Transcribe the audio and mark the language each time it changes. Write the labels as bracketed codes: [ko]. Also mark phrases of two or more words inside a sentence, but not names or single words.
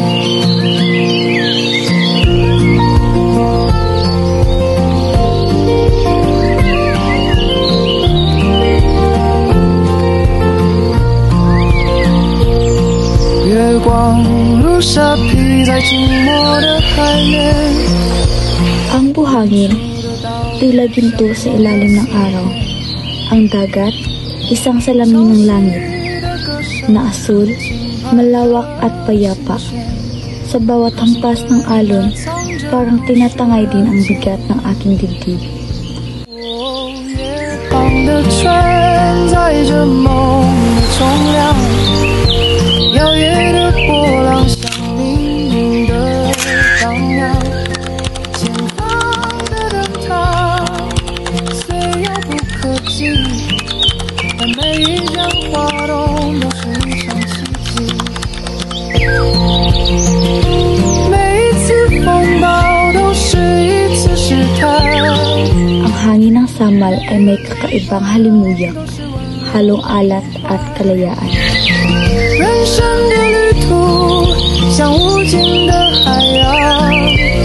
[zh] 月光如沙披在寂寞的海面。 [tl] Ang buhangin, tila ginto sa ilalim ng araw. Ang dagat, isang salamin ng langit, na asul, malawak at payapa. Sa bawat hampas ng alon, parang tinatangay din ang bigat ng aking dibdib. [zh] 摇曳的波浪像命运的荡漾，前方的灯塔虽遥不可及，但每一盏花动都是一场奇迹。每一次风暴都是一次试探。 [tl] Ang hangin ng Samal ay may kakaibang halimuyak, halong alat at kalayaan. [zh] 人生的旅途像无尽的海洋。